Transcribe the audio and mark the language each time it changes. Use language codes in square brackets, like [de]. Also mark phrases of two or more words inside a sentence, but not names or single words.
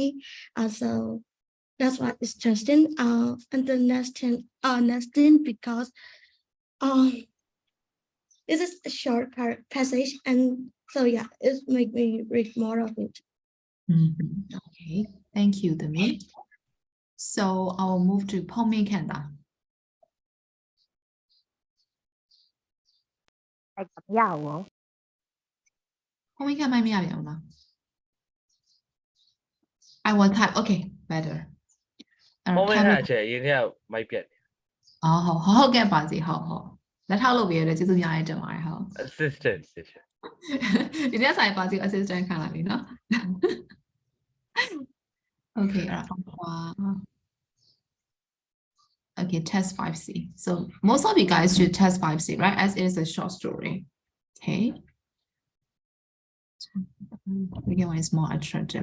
[en] So that's why it's interesting. And the next thing because this is a short passage, and so yeah, it make me read more of it. Okay, thank you, Demi. So I will move to Pomi Kanda. [my] မရဘူး [en] Pomi Kanda [my] မရပြန်ဘူးလား [en] I will type. Okay, better. [my] မောင်မင်းခန့်ချက်ရင်းထဲကမိုက်ပြက် ဟုတ်ကဲ့ပါစီဟုတ်လက်ထောက်လုပ်ပေးရတဲ့ကျေးဇူးများတင်ပါတယ်ဟုတ် assistant ဒီနေ့ဆိုင်ပါစီ assistant ခံလာပြီနော် [en] Okay, okay, test 5C. So most of you guys should test 5C, right? As it is a short story. Okay. Again, one is more attractive.